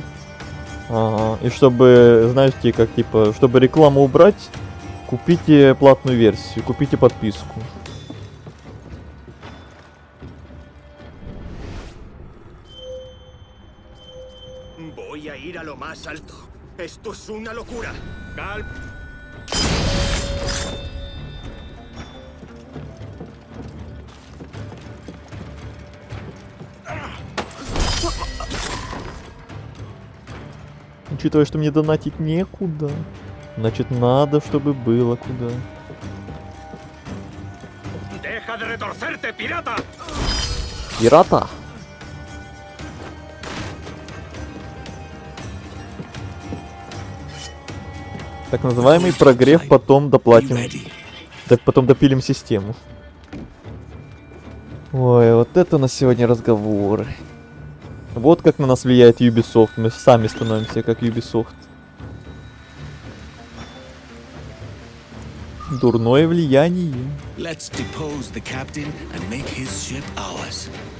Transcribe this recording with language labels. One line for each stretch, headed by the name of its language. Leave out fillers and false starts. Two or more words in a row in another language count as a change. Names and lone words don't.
Russian: Ага. И чтобы, знаете, как типа, чтобы рекламу убрать, купите платную версию, купите подписку.
Spanish: Voy a ir a lo más alto. Esto es una locura.
Russian: Учитывая, что мне донатить некуда, значит надо, чтобы было куда.
Spanish: Deja de retorcerte, pirata.
Russian: Пирата! Так называемый прогрев, потом доплатим. Так потом допилим систему. Ой, вот это у нас сегодня разговоры. Вот как на нас влияет Ubisoft. Мы сами становимся как Ubisoft. Дурное влияние.
English: Let's depose the captain and make his ship ours.